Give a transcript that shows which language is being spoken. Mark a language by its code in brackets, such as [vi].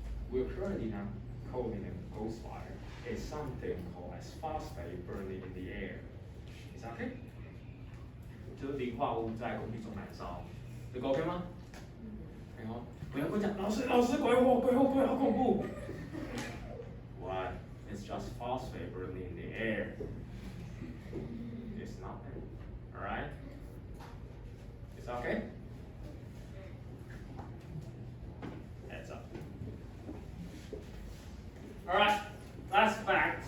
[en] We're currently now calling it ghost fire. It's something called as phosphate burning in the air. Is that okay? [zh] 就是磷化物在空气中燃烧，这个 OK 吗？然后不要跟我讲，老师，鬼火，好恐怖。 [en] What? It's just phosphate burning in the air. It's nothing. All right? It's okay? Heads up. All right. Let's back